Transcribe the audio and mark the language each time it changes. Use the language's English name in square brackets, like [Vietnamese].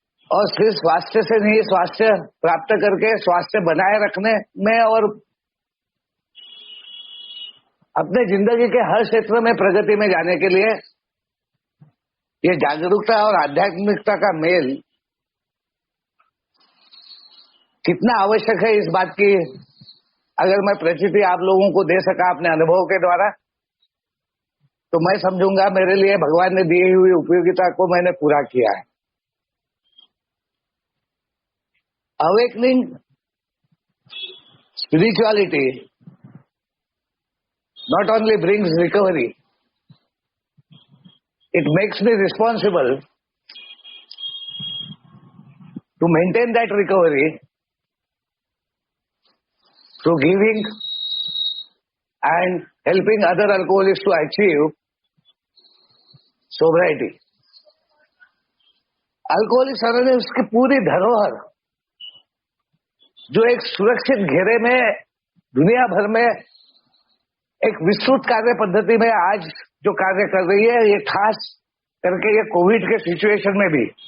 [Hindi] और सिर्फ स्वास्थ्य से नहीं, स्वास्थ्य प्राप्त करके स्वास्थ्य बनाए रखने में और अपने जिंदगी के हर क्षेत्र में प्रगति में जाने के लिए ये जागरूकता और आध्यात्मिकता का मेल कितना आवश्यक है, इस बात की अगर मैं प्रचिति आप लोगों को दे सका अपने अनुभव के द्वारा, तो मैं समझूंगा मेरे लिए भगवान ने दी हुई उपयोगिता को मैंने पूरा किया है। [English] Awakening spirituality not only brings recovery, it makes me responsible to maintain that recovery through giving and helping other alcoholics to achieve sobriety. [Hindi] Alcoholics anonymous की पूरी धरोहर जो एक सुरक्षित घेरे में दुनिया भर में एक विस्तृत कार्य पद्धति में आज जो कार्य कर रही है, ये खास करके ये कोविड के सिचुएशन में भी,